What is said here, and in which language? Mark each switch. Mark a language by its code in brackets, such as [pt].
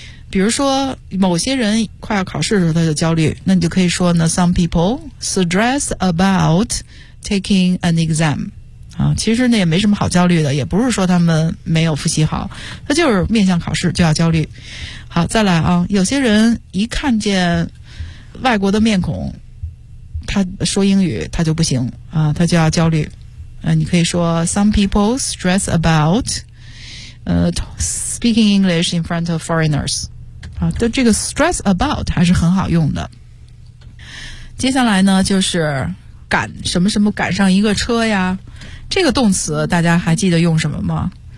[zh] 比如说某些人快要考试的时候他就焦虑，那你就可以说呢 [en] some people stress about taking an exam。 [zh] 其实呢也没什么好焦虑的，也不是说他们没有复习好，他就是面向考试就要焦虑。好，再来啊，有些人一看见外国的面孔他说英语他就不行啊，他就要焦虑。你可以说 [en] some people stress about speaking English in front of foreigners。 [zh] 这个 stress about 还是很好用的。接下来呢就是赶什么什么赶上一个车呀，这个动词大家还记得用什么吗？